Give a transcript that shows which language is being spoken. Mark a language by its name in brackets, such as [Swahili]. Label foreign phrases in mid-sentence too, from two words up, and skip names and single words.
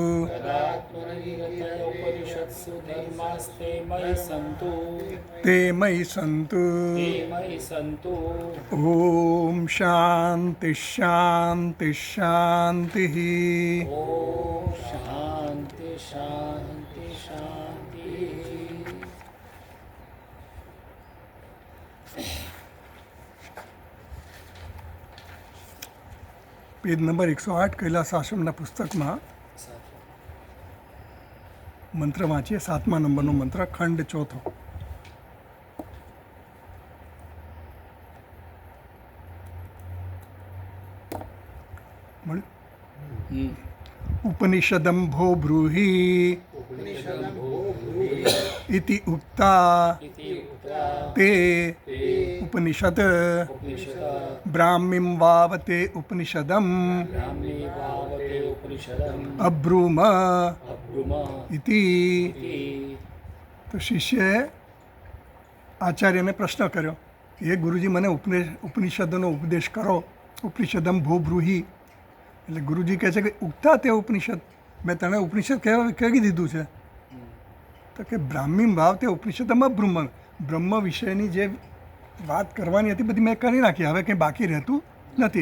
[Sanskrit] ते मयि सन्तु। ॐ शान्ति शान्ति शान्तिः। शांति शांति। [Gujarati] પેજ નંબર 108 કૈલાસ આશ્રમના પુસ્તકમાં મંત્ર વાંચીએ. 7મા નંબરનો મંત્ર, ખંડ 4. મળ્યું? [Sanskrit] उपनिषदं भो ब्रूहि इति उक्ता ते उपनिषद ब्राह्मीं वावते उपनिषदम् अब्रूम इति. [Gujarati] તો શિષ્યએ આચાર્યને પ્રશ્ન કર્યો, એ ગુરુજી મને ઉપનિષદનો ઉપદેશ કરો. [Sanskrit] उपनिषदम भो ब्रूहि [Gujarati] એટલે ગુરુજી કહે છે કે [Sanskrit] उक्ता ते उपनिषद, [Gujarati] મેં તને ઉપનિષદ કહી દીધું છે. તો કે બ્રાહ્મી ભાવ તે ઉપનિષદમાં બ્રહ્મ વિષયની જે વાત કરવાની હતી બધી મેં કરી નાખી, હવે કંઈ બાકી રહેતું નથી.